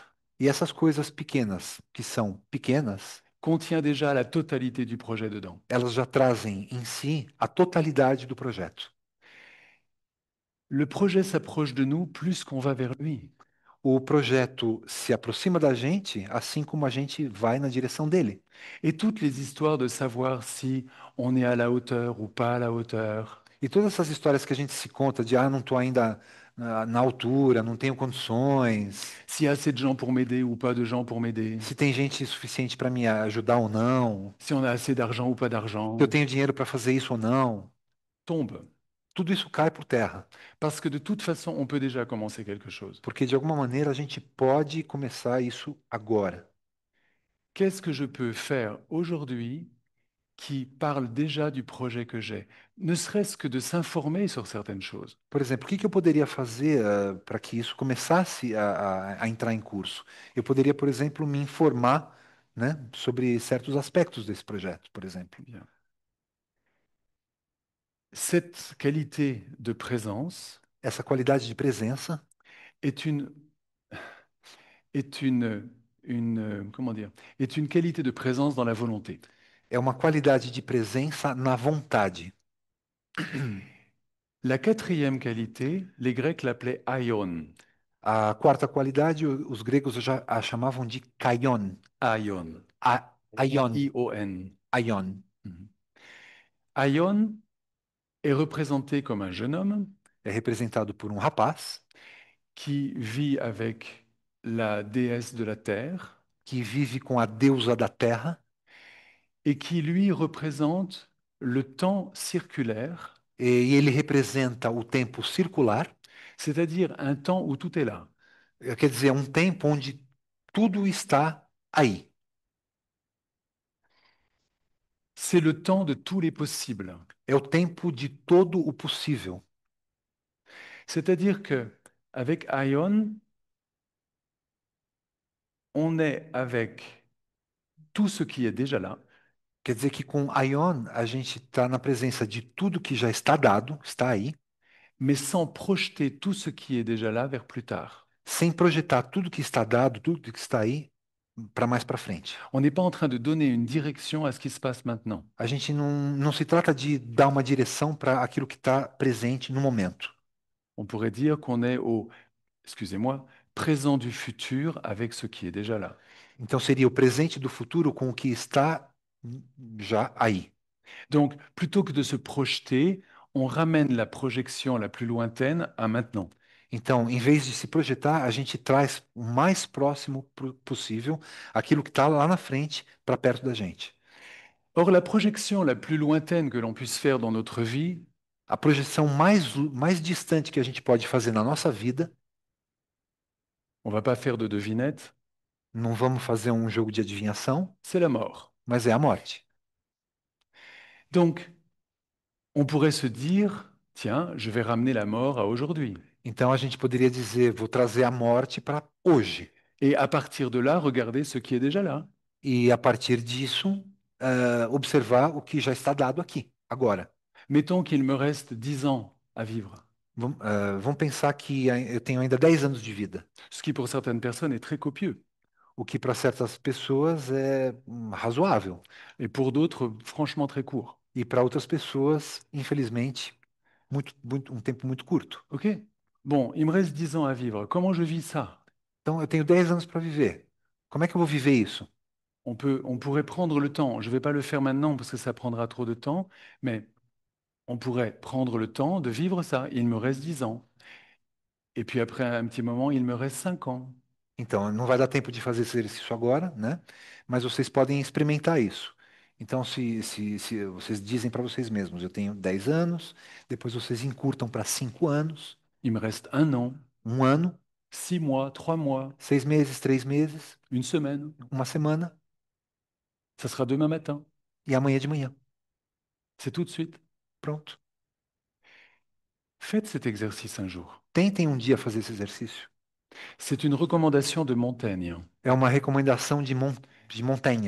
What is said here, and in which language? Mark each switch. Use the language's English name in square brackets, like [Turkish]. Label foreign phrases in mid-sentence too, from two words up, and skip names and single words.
[Portuguese] E essas coisas pequenas, que são pequenas, [French] contient déjà la totalité du projet dedans. [Portuguese] elas já trazem em si a totalidade do projeto. [French] Le projet s'approche de nous plus qu'on va vers lui. [Portuguese] O projeto se aproxima da gente, assim como a gente vai na direção dele. [French] Et toutes les histoires de savoir si on est à la hauteur ou pas à la hauteur, [Portuguese] E todas essas histórias que a gente se conta de, não estou ainda na altura, não tenho condições, [French] s'il y a assez de gens pour m'aider ou pas de gens pour m'aider, [Portuguese] se tem gente suficiente para me ajudar ou não, [French] si on a assez d'argent ou pas [Portuguese] se [French] d'argent, [Portuguese] eu tenho dinheiro para fazer isso ou não, [French] tombe. [Portuguese] tudo isso cai por terra, [French] Parce que de toute façon, on peut déjà commencer quelque chose. [Portuguese] porque de alguma maneira a gente pode começar isso agora. [French] Qu'est-ce que je peux faire aujourd'hui qui parle déjà du projet que j'ai, ne serait-ce que de s'informer sur certaines choses. [Portuguese] Por exemplo, o que que eu poderia fazer para que isso começasse a entrar em curso? Eu poderia, por exemplo, me informar, né, sobre certos aspectos desse projeto, por exemplo. [French] Bien. Cette qualité de présence [Portuguese] Essa qualidade de presença [French] est comment dire, est une qualité de présence dans la volonté. [Portuguese] é uma qualidade de presença na vontade. [French] La quatrième qualité, les Grecs l'appelaient aion. [Portuguese] A quarta qualidade, os gregos já a chamavam de kaion. Aion. Aion. I-O-N. Aion. Mhm. [French] Aion est représenté comme un jeune homme [Portuguese] É representado por um rapaz [French] qui vit avec la déesse de la terre [Portuguese] que vive com a deusa da terra [French] et qui lui représente le temps circulaire, [Portuguese] e ele representa o tempo circular, [French] c'est-à-dire un temps où tout est là. [Portuguese] quer dizer, um tempo onde tudo está aí. [French] C'est le temps de tous les possibles. [Portuguese] É o tempo de todo o possível. [French] C'est-à-dire que avec Aion, on est avec tout ce qui est déjà là, [Portuguese] Quer dizer que com Aion a gente está na presença de tudo que já está dado, está aí, [French] mais sans projeter tout ce qui est déjà là vers plus tard. [Portuguese] sem projetar tudo que está dado, tudo que está aí, para mais para frente. [French] On n'est pas en train de donner une direction à ce qui se passe maintenant. [Portuguese] A gente não se trata de dar uma direção para aquilo que está presente no momento. [French] On pourrait dire qu'on est au, excusez-moi, présent du futur avec ce qui est déjà là. [Portuguese] Então seria o presente do futuro com o que está já aí. [French] Donc, plutôt que de se projeter, on ramène la projection la plus lointaine à maintenant. [Portuguese] Então, em vez de se projetar, a gente traz o mais próximo possível aquilo que está lá na frente para perto da gente. [French] Or, la projection la plus lointaine que l'on puisse faire dans notre vie, [Portuguese] A projeção mais distante que a gente pode fazer na nossa vida, [French] on va pas faire de devinette, [Portuguese] não vamos fazer um jogo de adivinhação, [French] c'est la mort. [Portuguese] mas é a morte. [French] Donc, on pourrait se dire, tiens, je vais ramener la mort à aujourd'hui. [Portuguese] Então a gente poderia dizer, vou trazer a morte para hoje. [French] Et à partir de là, regarder ce qui est déjà là. [Portuguese] E a partir disso, observar o que já está dado aqui, agora. [French] Mettons qu'il me reste 10 ans à vivre, [Portuguese] Vamos pensar que eu tenho ainda 10 anos de vida, [French] ce qui pour certaines personnes est très copieux, [Portuguese] o que para certas pessoas é razoável. [French] et pour d'autres, franchement très court. [Portuguese] E para outras pessoas, infelizmente, um tempo muito curto. [French] OK? Bon, il me reste 10 ans à vivre. Comment je vis ça? [Portuguese] Então, eu tenho 10 anos para viver. Como é que eu vou viver isso? [French] On pourrait prendre le temps. Je ne vais pas le faire maintenant parce que ça prendra trop de temps, mais on pourrait prendre le temps de vivre ça. Il me reste 10 ans. Et puis après un petit moment, il me reste 5 ans. [Portuguese] Então, não vai dar tempo de fazer esse exercício agora, né? Mas vocês podem experimentar isso. Então, se vocês dizem para vocês mesmos, eu tenho 10 anos, depois vocês encurtam para 5 anos, [French] Il me reste un an, [Portuguese] um ano, [French] 6 mois, 3 mois, [Portuguese] 6 meses, 3 meses, [French] une semaine. [Portuguese] uma semana [French] Ça sera demain matin. [Portuguese] e amanhã de manhã. [French] C'est tout de suite. [Portuguese] Pronto. [French] Faites cet exercice un jour. [Portuguese] Tentem um dia fazer esse exercício. [French] C'est une recommandation de Montaigne. [Portuguese] É uma recomendação de Montaigne.